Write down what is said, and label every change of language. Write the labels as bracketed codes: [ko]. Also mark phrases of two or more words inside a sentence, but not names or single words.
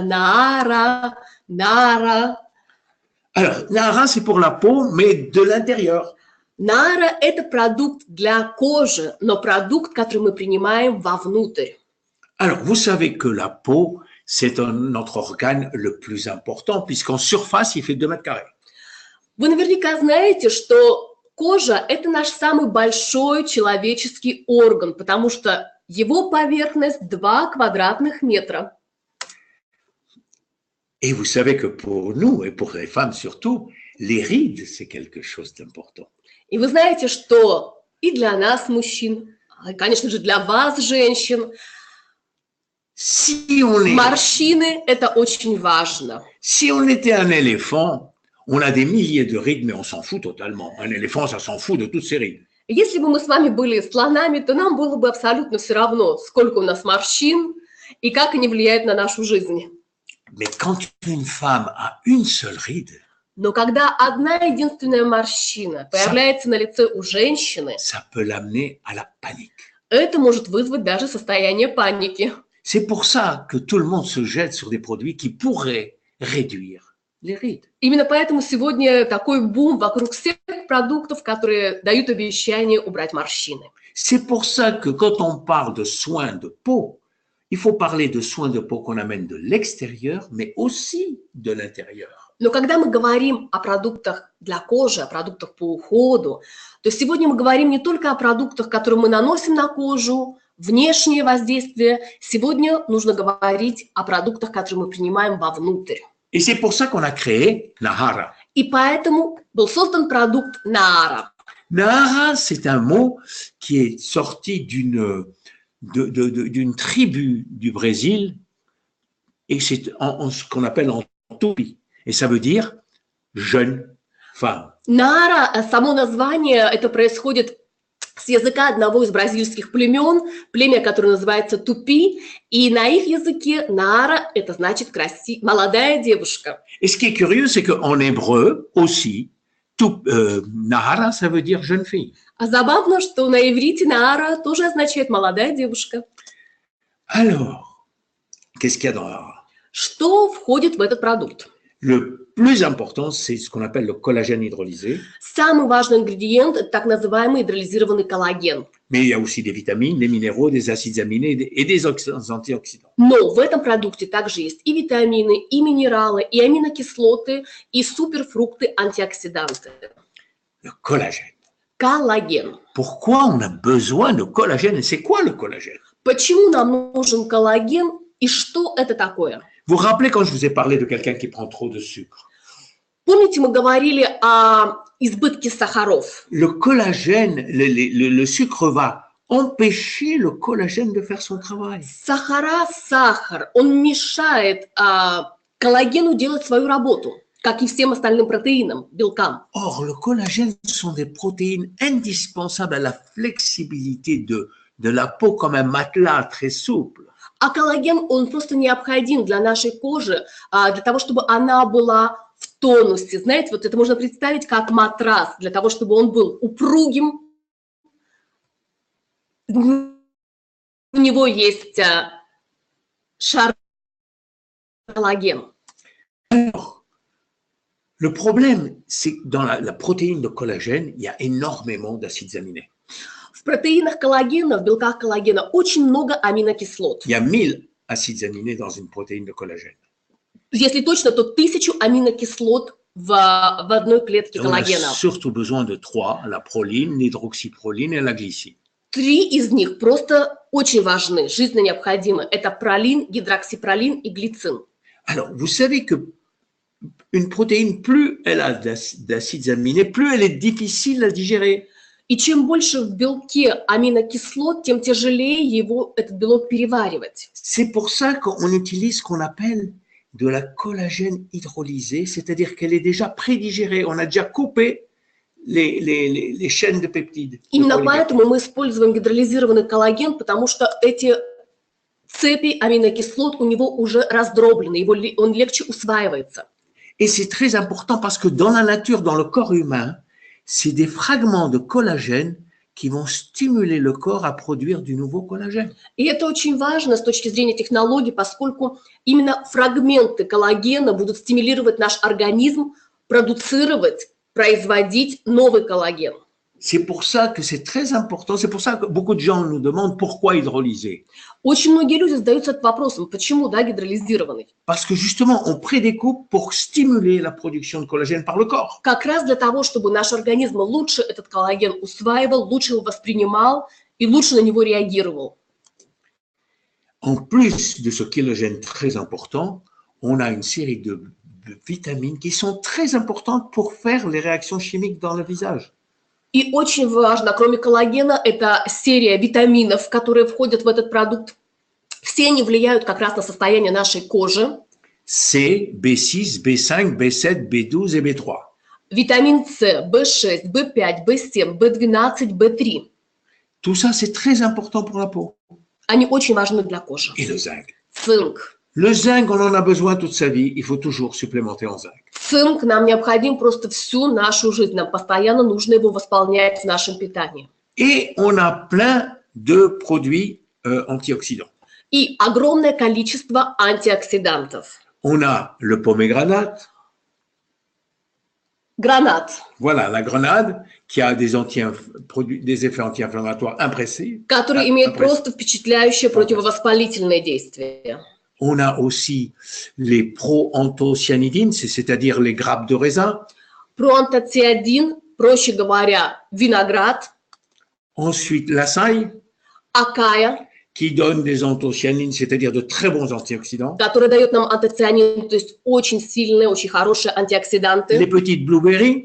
[ru] Наара, Нара. [fr] Alors, Nahara, c'est pour la peau, mais de l'intérieur. [ru] Нара – это продукт для кожи, но продукт, который мы принимаем вовнутрь. [fr] Alors, vous savez que la peau, c'est notre organe le plus important, puisqu'en surface, il fait 2 mètres carrés. [ru] Вы наверняка знаете, что кожа – это наш самый большой человеческий орган, потому что его поверхность 2 квадратных метра. [fr] Et vous savez que pour nous, et pour les femmes surtout, les rides, c'est quelque chose d'important. [ru] И вы знаете, что и для нас, мужчин, и, конечно же, для вас, женщин, [fr] Si on [ru] морщины – это очень важно. [fr] Si on était un éléphant, on a des milliers de rides, mais on s'en fout totalement. Un éléphant, ça s'en fout de toutes ses rides. [ru] Если бы мы с вами были слонами, то нам было бы абсолютно все равно, сколько у нас морщин и как они влияют на нашу жизнь. [fr] Mais quand une femme a une seule ride, [ru] Но когда одна единственная морщина появляется на лице у женщины, [fr] ça peut l'amener à la panique. [ru] это может вызвать даже состояние паники. [fr] C'est pour ça que tout le monde se jette sur des produits qui pourraient réduire les rides. [ru] Именно поэтому сегодня такой бум вокруг всех продуктов, которые дают обещание убрать морщины. [fr] C'est pour ça que quand on parle de soins de peau, il faut parler de soins de peau qu'on amène de l'extérieur, mais aussi de l'intérieur. [ru] Но когда мы говорим о продуктах для кожи, о продуктах по уходу, то сегодня мы говорим не только о продуктах, которые мы наносим на кожу, внешнее воздействие. Сегодня нужно говорить о продуктах, которые мы принимаем вовнутрь. [fr] Et c'est pour ça qu'on a créé Nahara. [ru] И поэтому был создан продукт Наара. [fr] Nahara, c'est un mot qui est sorti d'une tribu du Brésil et c'est ce qu'on appelle en tupi. Et ça veut dire jeune femme. [ru] Наара, само название, это происходит с языка одного из бразильских племен, племя, которое называется Тупи, и на их языке Наара – это значит молодая девушка. [fr] Et ce qui est curieux, c'est qu'en hébreu aussi, Nahara, ça veut dire jeune fille. [ru] А забавно, что на иврите Наара тоже означает молодая девушка. [fr] Alors, qu'est-ce qu'il y a dans [ru] Что входит в этот продукт? [fr] le plus important, c'est ce qu'on appelle le collagène hydrolysé. [ru] Самый важный ингредиент – это так называемый гидролизированный коллаген. [fr] Mais il y a aussi des vitamines, des minéraux, des acides aminés et des antioxydants. [ru] Но в этом продукте также есть и витамины, и минералы, и аминокислоты, и суперфрукты, антиоксиданты. [fr] Le collagène. [ru] Коллаген. [fr] Pourquoi on a besoin de collagène et c'est quoi le collagène? [ru] Почему нам нужен коллаген и что это такое? [fr] Vous vous rappelez quand je vous ai parlé de quelqu'un qui prend trop de sucre? [ru] Помните, мы говорили о избытке сахаров? [fr] Le collagène, le sucre va empêcher le collagène de faire son travail. [ru] Сахар, он мешает коллагену делать свою работу, как и всем остальным протеинам, белкам. [fr] Or, le collagène sont des protéines indispensables à la flexibilité de la peau comme un matelas très souple. [ru] А коллаген, он просто необходим для нашей кожи, для того, чтобы она была в тонусе. Знаете, вот это можно представить как матрас, для того, чтобы он был упругим. У него есть шар коллаген. [fr] Alors, le problème, c'est que dans la protéine de collagène, il y a énormément d'acides aminés. [ru] В протеинах коллагена, в белках коллагена очень много аминокислот. [fr] Il y a 1000 acides aminés dans une protéine de collagène. [ru] Если точно, то 1000 аминокислот в одной клетке [fr] Et on a [ru] коллагена. [fr] surtout besoin de 3, la proline, l'hydroxyproline et la glycine. [ru] 3 из них просто очень важны, жизненно необходимы. Это пролин, гидроксипролин и глицин. [fr] Alors, vous savez que une protéine, plus elle a d'acides aminés, plus elle est difficile à digérer. [ru] И чем больше в белке аминокислот, тем тяжелее его, этот белок, переваривать. [fr] C'est pour ça qu'on utilise ce qu'on appelle de la collagène hydrolysée, c'est-à-dire qu'elle est déjà prédigérée. On a déjà coupé les chaînes de peptides. [ru] Именно поэтому мы используем гидролизированный коллаген, потому что эти цепи аминокислот у него уже раздроблены, он легче усваивается. [fr] Et c'est très important parce que dans la nature, dans le corps humain, c'est des fragments de collagène qui vont stimuler le corps à produire du nouveau collagène. [ru] И это очень важно с точки зрения технологий, поскольку именно фрагменты коллагена будут стимулировать наш организм продуцировать, производить новый коллаген. [fr] C'est pour ça que c'est très important, c'est pour ça que beaucoup de gens nous demandent pourquoi hydrolyser. [ru] Очень многие люди задаются этот вопросом, почему, да, гидролизированный? [fr] Parce que justement, on prédécoupe pour stimuler la production de collagène par le corps. [ru] Как раз для того, чтобы наш организм лучше этот коллаген усваивал, лучше его воспринимал и лучше на него реагировал. [fr] En plus de ce collagène très important, on a une série de vitamines qui sont très importantes pour faire les réactions chimiques dans le visage. [ru] И очень важно, кроме коллагена, это серия витаминов, которые входят в этот продукт. Все они влияют как раз на состояние нашей кожи. [fr] C, B6, B5, B7, B12 et B3. [ru] Витамин С, В6, В5, В7, В12, В3. [fr] Tout ça, c'est très important pour la peau. [ru] Они очень важны для кожи. [fr] Et le zinc. [ru] Цинк. [fr] Le zinc, on en a besoin toute sa vie. Il faut toujours supplémenter en zinc. [ru] Цинк нам необходим просто всю нашу жизнь. Нам постоянно нужно его восполнять в нашем питании. [fr] Et on a plein de produits antioxydants. [ru] И огромное количество антиоксидантов. [fr] On a le pomégranate. [ru] Гранат, [fr] Voilà, la grenade qui a des effets anti-inflammatoires impressionnants. [ru] который имеет просто впечатляющее противовоспалительное действие. [fr] On a aussi les proanthocyanidines, c'est-à-dire les grappes de raisin. [ru] Проантоцианин, проще говоря, виноград. [fr] Ensuite, l'açaï, [ru] Акая, [fr] qui donne des anthocyanines, c'est-à-dire de très bons antioxydants. [ru] который дает нам антоцианин, то есть очень сильные, очень хорошие [fr] Les [ru] антиоксиданты. [fr] petites blueberries,